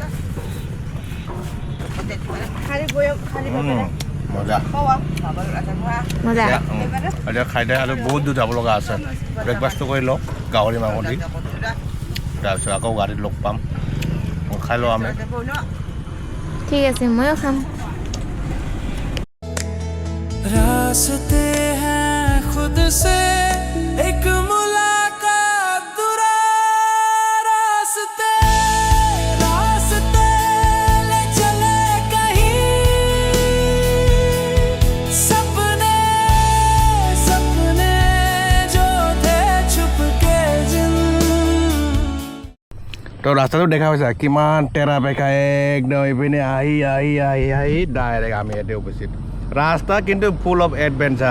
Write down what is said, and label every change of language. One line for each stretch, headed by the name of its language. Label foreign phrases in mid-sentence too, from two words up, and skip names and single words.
Assamese: মজা মজা এতিয়া খাই দে আৰু বহুত দূৰ যাব লগা আছে ব্ৰেকফাষ্টটো কৰি লওঁ গাহৰি মাংস দি তাৰপিছত আকৌ গাড়ীত লগ পাম খাই লওঁ আমি ঠিক আছে ময়ো খাম
Hindi: रास्ते हैं खुद से एक मुलाकात दुरा रास्ते ले चले कहीं सपने जो थे छुप के जिन
Assamese: তো ৰাস্তাটো দেখা পাইছা কিমান টেৰা বেকা একদম এইপিনে আহি ডাইৰেক্ট আমি ইয়াতে উপস্থিত ৰাস্তা কিন্তু
English: full of adventure